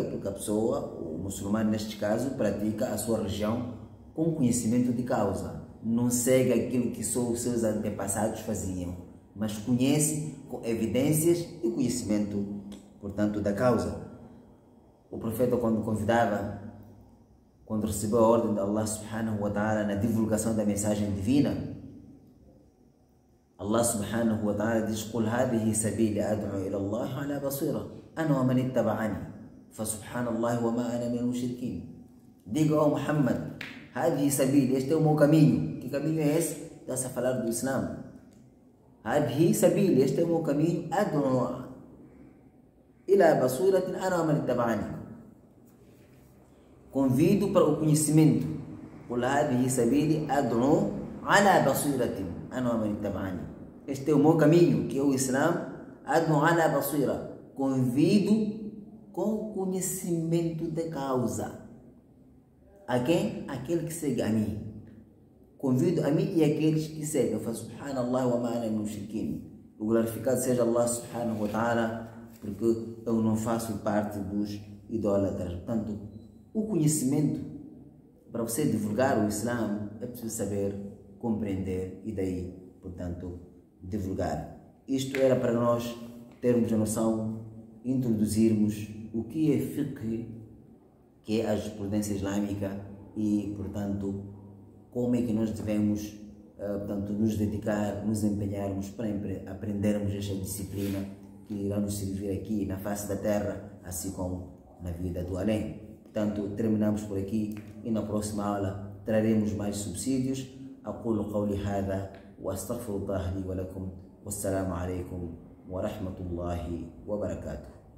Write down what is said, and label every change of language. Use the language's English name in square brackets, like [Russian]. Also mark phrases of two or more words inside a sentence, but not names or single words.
[Portuguese] Porque a pessoa, o muçulmano neste caso, pratica a sua religião com conhecimento de causa. Não segue aquilo que só os seus antepassados faziam, mas conhece com evidências e conhecimento, portanto, da causa. O profeta, quando recebeu a ordem de [Arabic] الله سبحانه وتعالى [Portuguese] na divulgação da mensagem divina, [Arabic] الله سبحانه وتعالى diz: "قل هذه سبيلي أدعو إلى الله على بصيرة أنا ومن اتبعني فسبحان الله وما أنا من المشركين." [Portuguese] Diga ao Muhammad: [Arabic] "هذه سبيلي", [Portuguese] este é o meu caminho. Que caminho é esse? Está-se a falar do Islã. [Arabic] "هذه سبيلي", [Portuguese] este é o meu caminho. [Arabic] "أدعو إلى بصيرة أنا ومن اتبعني", [Portuguese] convido para o conhecimento. [Arabic] "قل هذه سبيلي أدعو على بصيرة أنا ومن اتبعني", [Portuguese] este é o meu caminho, que é o Islã. [Arabic] "أدعو على بصيرة", [Portuguese] convido com conhecimento de causa. A quem? Aquele que segue a mim. Convido a mim e aqueles que seguem. [Arabic] فسبحان الله وما أنا من المشركين. [Portuguese] O glorificado seja [Arabic] الله سبحانه وتعالى, [Portuguese] porque eu não faço parte dos idólatras. Portanto, o conhecimento, para você divulgar o Islã, é preciso saber, compreender e daí, portanto, divulgar. Isto era para nós termos a noção, introduzirmos o que é fiqh, que é a jurisprudência islâmica e, portanto, como é que nós devemos portanto, nos dedicar, nos empenharmos para aprendermos esta disciplina que irá nos servir aqui na face da terra, assim como na vida do além. Portanto, terminamos por aqui e na próxima aula traremos mais subsídios. [Arabic] أقول قولي هذا وأستغفر الله لي ولكم والسلام عليكم ورحمة الله وبركاته.